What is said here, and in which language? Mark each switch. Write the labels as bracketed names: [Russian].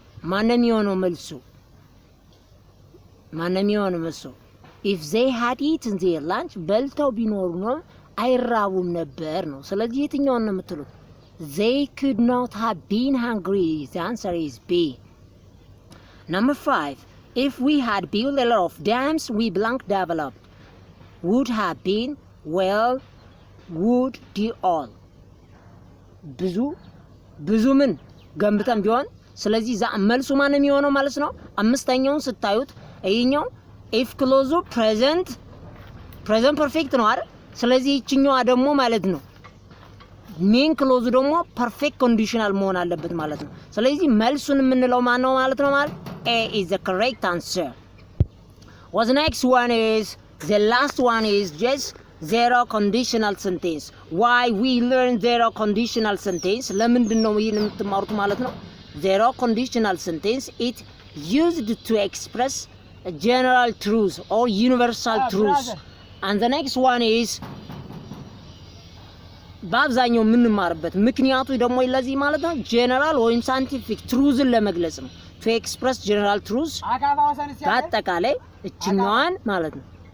[Amharic] ማንም የሆነው መልሱ [English] if they had eaten their lunch [Amharic] በልተው ቢኖሩ ነው አይራቡም ነበር ነው። ስለዚህ የትኛውን ነው የምትሉት? [English] they could not have been hungry. The answer is B. Number 5. If we had built a lot of dams we blank developed. Would have been, well, would, D all. [Amharic] ብዙ ምን ገንብተን ቢሆን ስለዚህ መልሱ ማንም የሆነው ማለት ነው። አምስተኛውን ስታዩት ይሄኛው if ክሎዙ present perfect ነው አይደል? ስለዚህ ይችኛዋ ደግሞ ማለት ነው ሜን ክሎዙ ደግሞ perfect conditional መሆን አለበት ማለት ነው። ስለዚህ መልሱን የምንለው ማን ነው ማለት ነው? [English] ማለት A is the correct answer. What the next one is the last one is just zero conditional sentence. Why we learn zero conditional sentence? [Amharic] ለምንድን ነው ይሄን የምትማሩት ማለት ነው? [English] Zero conditional sentence it used to express a general truth or universal truth. And the next one is [Amharic] በአብዛኛው የምንማርበት ምክንያቱ ደግሞ ለዚህ ማለት ነው ጀነራል ወይም ሳይንቲፊክ ትሩዝን ለመግለጽ ነው። [English] to express general truth [Amharic] በአጠቃላይ እችኛዋን ማለት ነው